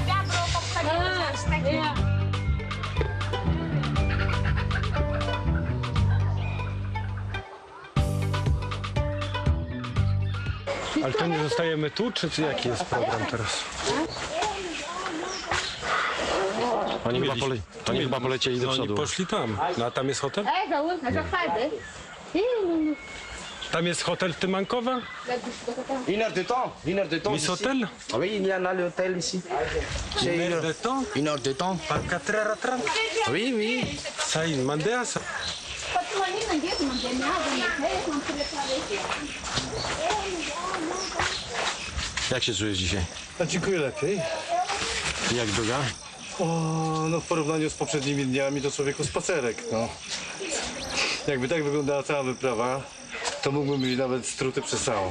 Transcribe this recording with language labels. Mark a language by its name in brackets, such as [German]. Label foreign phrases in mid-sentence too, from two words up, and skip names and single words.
[Polish] Ale to nie zostajemy tu, czy jaki jest program teraz? Oni chyba polecieli do przodu. Oni poszli tam. No a tam jest hotel? Tam jest hotel Tymankowa? [French] Une heure de temps. Une heure de temps. Miss Hotel? Ah oui, il y en a le hôtel ici. Une heure de temps? Une heure de temps. Par 4h30? Oui, oui. Ça, il demandait à ça. [Polish] Jak się czujesz dzisiaj? A dziękuję lepiej. Jak droga? O, no w porównaniu z poprzednimi dniami to człowieku spacerek, no. Jakby tak wyglądała cała wyprawa, to mógłbym mieć nawet struty przez całą.